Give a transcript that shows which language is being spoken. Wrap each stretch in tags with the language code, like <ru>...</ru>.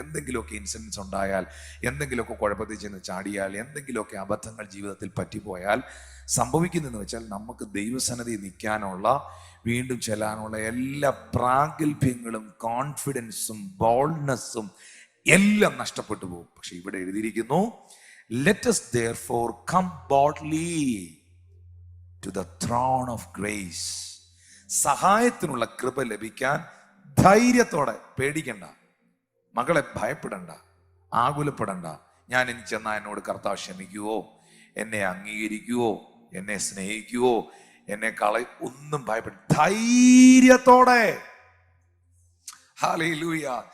<ml>എന്തെങ്കിലുമൊക്കെ ഇൻസിഡൻസ് ഉണ്ടായാൽ, എന്തെങ്കിലുമൊക്കെ കുഴപ്പത്തിൽ ചെന്ന് ചാടിയാൽ, എന്തെങ്കിലുമൊക്കെ അബദ്ധങ്ങൾ ജീവിതത്തിൽ പറ്റിപ്പോയാൽ സംഭവിക്കുന്നതെന്ന് വെച്ചാൽ, നമുക്ക് ദൈവസന്നിധി നിൽക്കാനുള്ള, വീണ്ടും ചെല്ലാനുള്ള എല്ലാ പ്രാഗൽഭ്യങ്ങളും, കോൺഫിഡൻസും, ബോൾഡ്നെസ്സും എല്ലാം നഷ്ടപ്പെട്ടു പോകും. പക്ഷെ ഇവിടെ എഴുതിയിരിക്കുന്നു,</ml> <en>Let us therefore come boldly to the throne of grace.</en> <ml>സഹായത്തിനുള്ള കൃപ ലഭിക്കാൻ ധൈര്യത്തോടെ, പേടിക്കണ്ട, മകളെ ഭയപ്പെടണ്ട, ആകുലപ്പെടണ്ട. ഞാൻ ഇനി ചെന്നാൽ എന്നോട് കർത്താവ് ക്ഷമിക്കുവോ, എന്നെ അംഗീകരിക്കുവോ, എന്നെ സ്നേഹിക്കുവോ, എന്നെ ഒന്നും ഭയപ്പെട, ധൈര്യത്തോടെ. ഹല്ലേലൂയ.</ml>